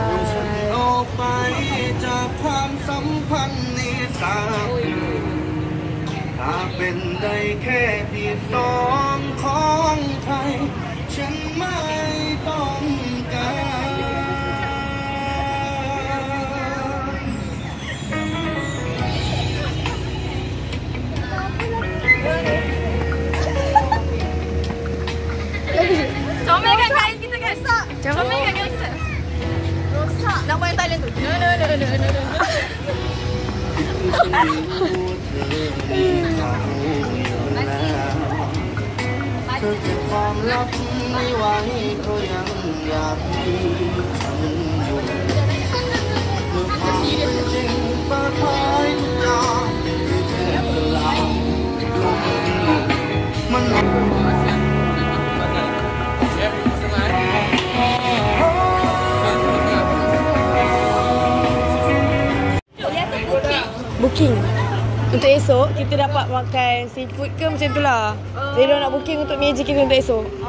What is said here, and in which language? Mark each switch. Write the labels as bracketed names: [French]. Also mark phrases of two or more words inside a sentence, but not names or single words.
[Thai] ออกไปจากความสัมพันธ์นี้สักถ้าเป็นได้แค่ที่สองของใครฉันไม่ต้องการ [Malay] Comelkan kain kita kan? Comelkan kain kita. Rosak. Nama yang Thailand tu. No. [Thai] เธอเก็บความลับไม่ไว้ก็ยังอยากมีฉันอยู่เมื่อความเป็นจริงเปิดเผยทุกอย่างคือแค่เวลามัน [Malay] Booking. Untuk esok, kita dapat makan seafood ke macam tu lah. Jadi diorang nak booking untuk meja kita untuk esok.